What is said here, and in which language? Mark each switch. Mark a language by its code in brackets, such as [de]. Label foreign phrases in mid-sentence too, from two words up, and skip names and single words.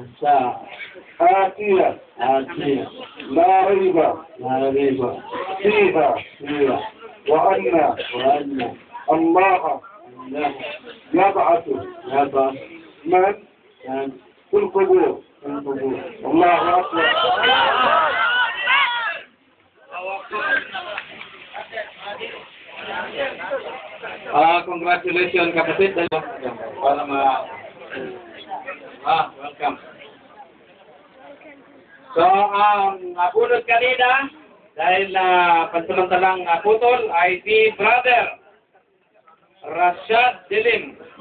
[ar] آتية لا ريب فيها وأن الله يبعث من في القبور الله أكبر. [tl] Congratulations kapatid. Para welcome. So, napulot kanina dahil pansamantalang putol ay si Brother Rashad Dilim.